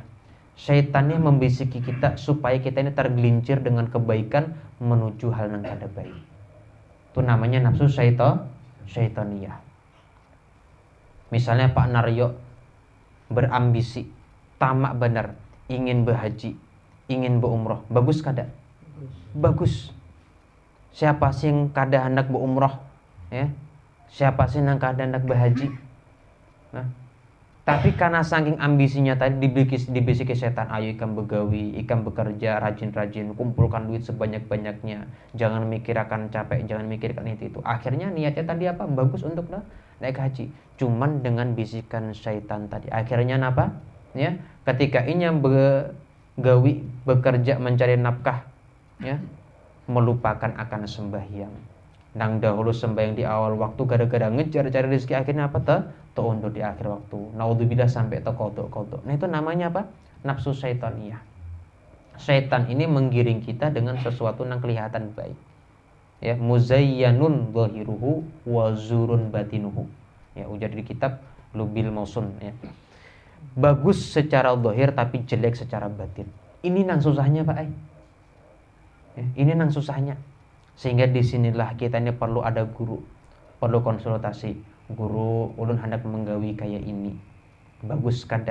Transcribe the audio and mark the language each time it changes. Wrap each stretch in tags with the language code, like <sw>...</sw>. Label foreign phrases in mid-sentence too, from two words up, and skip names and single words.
<id>Syaitannya membisiki kita supaya kita ini tergelincir dengan kebaikan menuju hal yang kada baik. Itu namanya nafsu syaitaniyah. Misalnya Pak Naryo berambisi, tamak benar, ingin berhaji, ingin berumroh. Bagus kada? Bagus. Siapa sih yang kada hendak berumroh? Ya. Siapa sih yang kada hendak berhaji? Nah, tapi karena saking ambisinya tadi dibisiki setan, ayo ikan begawi, ikan bekerja rajin-rajin, kumpulkan duit sebanyak-banyaknya, jangan mikir akan capek, jangan mikirkan itu. Akhirnya niatnya tadi apa? Bagus untuk naik haji. Cuman dengan bisikan syaitan tadi, akhirnya apa? Ya, ketika ini yang begawi, bekerja mencari nafkah, ya, melupakan akan sembahyang. Nang dahulu sembahyang di awal waktu gara-gara ngejar cari rezeki, akhirnya apa undur di akhir waktu. Naudzubillah sampai kodok. Nah itu namanya apa? Nafsu syaitaniyah. Syaitan ini menggiring kita dengan sesuatu yang kelihatan baik.</id> <ar>Ya, muzayyanun zahiruhu wa zurun batinuhu.</ar> <id>Ya, ujar di kitab Lubil Mausun, ya. Bagus secara zahir tapi jelek secara batin. Ini nang susahnya, Pak. Ya, ini nang susahnya. Sehingga disinilah kita ini perlu ada guru, perlu konsultasi. Guru ulun hendak menggawi kayak ini, bagus kada?</id>